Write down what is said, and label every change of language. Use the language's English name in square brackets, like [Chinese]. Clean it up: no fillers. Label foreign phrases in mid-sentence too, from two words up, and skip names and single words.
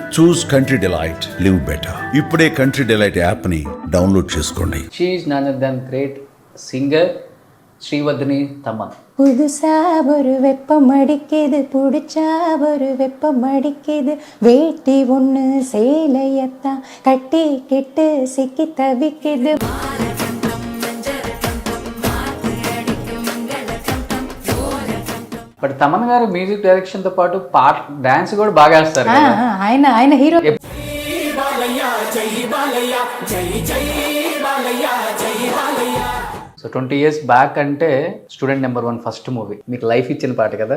[English] Choose Country Delight, live better. [Telugu] ఇప్పుడే కంట్రీ డిలైట్ యాప్ ని డౌన్లోడ్ చేసుకోండి. [English] She is none other than great singer ஸ்ரீவர்தினி தமன். [Tamil] புதுசா ஒரு வெப்பம் அடிக்குது, புடிச்சா ஒரு வெப்பம் அடிக்குது, வேட்டி ஒண்ணு சேலையத்தான் கட்டி கெட்டு சிக்கி தவிக்குது. [Telugu] బట్ తమన్ గారు [English] music direction [Telugu] తో పాటు పాట డాన్స్ కూడా బాగా వేస్తారు కదా. ఆయన హీరో. సో 20 [English] years back [Telugu] అంటే స్టూడెంట్ నెంబర్ 1 [English] first movie [Telugu] మీకు లైఫ్ ఇచ్చిన పాట కదా.